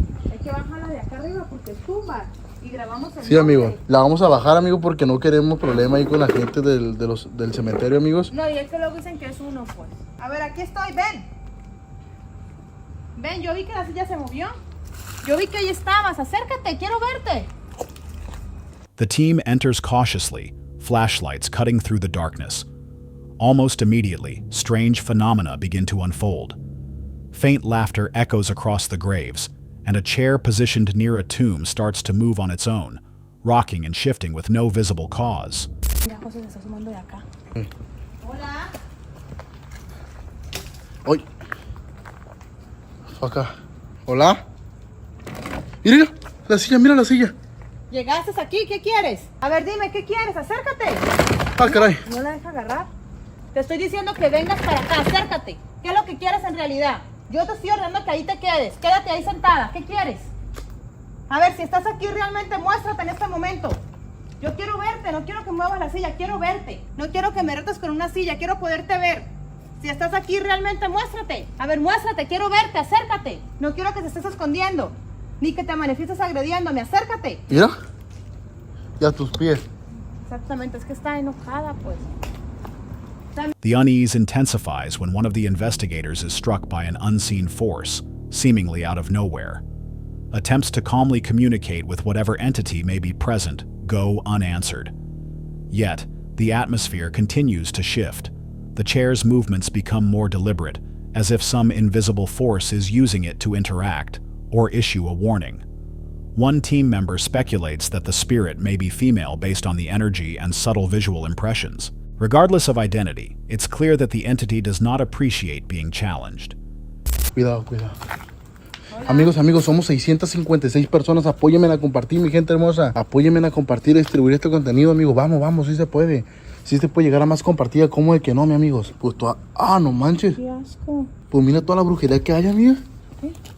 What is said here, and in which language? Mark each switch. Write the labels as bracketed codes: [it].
[es] Hay que bajarla de acá arriba porque es tumba. Y grabamos el Sí, amigo. La vamos a bajar, amigo, porque no queremos problema ahí con la gente del cementerio, amigos. No, y es que luego dicen que es uno, pues. A ver, aquí estoy, ven. Ven, yo vi que la silla se movió. Yo vi que ahí estabas. Acércate, quiero verte. [en] The team enters cautiously, flashlights cutting through the darkness. Almost immediately, strange phenomena begin to unfold. Faint laughter echoes across the graves, and a chair positioned near a tomb starts to move on its own, rocking and shifting with no visible cause. [es] Mira, José se está sumando de acá. Hola. ¡Ay! Acá. ¿Hola? Mira, la silla, mira la silla. Llegaste aquí, ¿qué quieres? A ver, dime, ¿qué quieres? Acércate. Ah, caray. No la deja agarrar. Te estoy diciendo que vengas para acá, acércate. ¿Qué es lo que quieres en realidad? Yo te estoy ordenando que ahí te quedes. Quédate ahí sentada. ¿Qué quieres? A ver, si estás aquí realmente, muéstrate en este momento. Yo quiero verte, no quiero que muevas la silla, quiero verte. No quiero que me retes con una silla, quiero poderte ver. Si estás aquí realmente, muéstrate. A ver, muéstrate, quiero verte, acércate. No quiero que te estés escondiendo, ni que te manifiestes agrediéndome, acércate. Mira. Y a tus pies. Exactamente, es que está enojada, pues. [en] The unease intensifies when one of the investigators is struck by an unseen force, seemingly out of nowhere. Attempts to calmly communicate with whatever entity may be present go unanswered. Yet, the atmosphere continues to shift. The chair's movements become more deliberate, as if some invisible force is using it to interact or issue a warning. One team member speculates that the spirit may be female based on the energy and subtle visual impressions. Regardless of identity, it's clear that the entity does not appreciate being challenged. [es] Cuidado, cuidado. Amigos, somos 656 personas. Apóyenme a compartir, mi gente hermosa. Apóyenme a compartir y distribuir este contenido, amigos. Vamos, sí se puede. Sí se puede llegar a más compartida, como de que no, mi amigos. Pues toda... Ah, no manches. Qué asco. Pues mira toda la brujería que hay, amiga. ¿Qué?